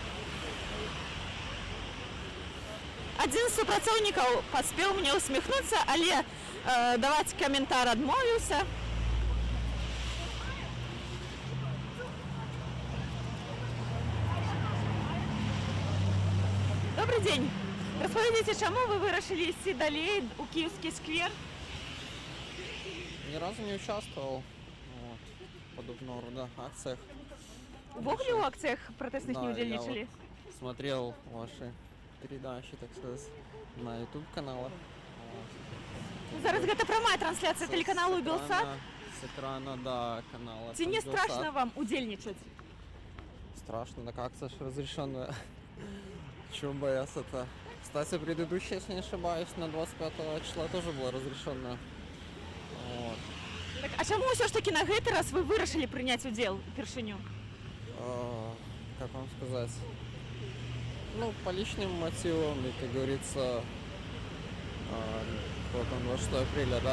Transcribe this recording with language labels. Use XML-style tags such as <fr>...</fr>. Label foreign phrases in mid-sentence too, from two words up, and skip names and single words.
<be>Адзін з супрацоўнікаў паспеў мне усміхнуцца, але даваць каментар адмовіўся.</be> <ru>Добрый день.</ru> <be>Распавядзіце, чаму вы вырашылі ісці далей у кіеўскі сквер?</be> <ru>Ни разу не участвовал в подобного рода акциях.</ru> <be>Увогуле ў акцыях пратэсных не ўдзельнічалі?</be> <ru>Я смотрел ваши передачи, так сказать, на YouTube-каналах.</ru> <be>Зараз гэта прамая трансляцыя тэлеканалу Белсат.</be> <ru>С экрана, да, канала.</ru> <be>Ці не страшно вам удзельнічаць?</be> <ru>Страшно, так акция же разрешенная. Чего бояться-то? Кстати, предыдущая, если не ошибаюсь, на 25 числа тоже была разрешенная. Вот.</ru> <be>Так, а чаму ўсё ж таки на гэты раз вы вырашылі прыняць удзел упершыню?</be> <ru>Как вам сказать? Ну, по личным мотивам, и, как говорится, вот он, 26 апреля, да?</ru>